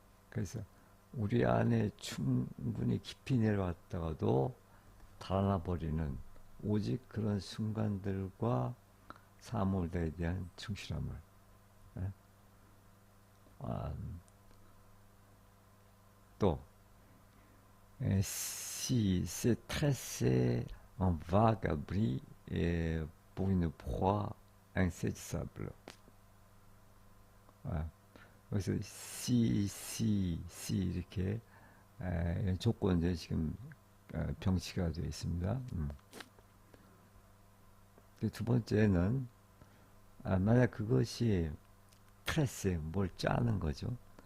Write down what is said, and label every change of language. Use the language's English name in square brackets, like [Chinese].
[Korean] 그래서 우리 안에 충분히 깊이 내려왔다가도 달아나 버리는 오직 그런 순간들과 사물들에 대한 충실함을. 또 [French] si c'est tressé en vague abri et pour une proie insaisissable. [Korean] 그래서 si 이렇게 조건들 지금 병치가 되어 있습니다. 두 번째는 만약 그것이 트레스, 뭘 짜는 거죠.